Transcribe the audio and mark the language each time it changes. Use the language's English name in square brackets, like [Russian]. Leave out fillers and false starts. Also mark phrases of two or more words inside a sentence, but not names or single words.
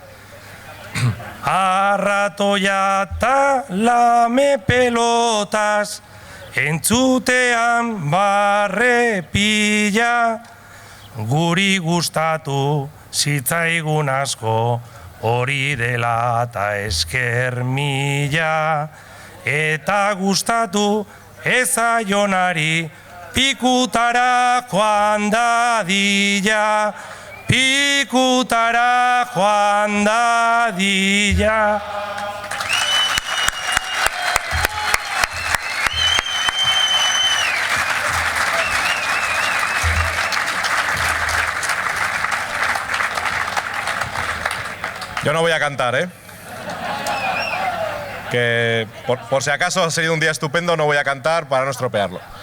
[Basque] Arratoia eta lame pelotaz, entzutean barre pila, guri gustatu zitzaigun asko, hori dela eta esker mila. Eta gustatu ezaionari, pikutara joan dadila, pikutara joan dadila. [Spanish] Yo no voy a cantar, ¿eh? Que por si acaso ha sido un día estupendo, no voy a cantar para no estropearlo.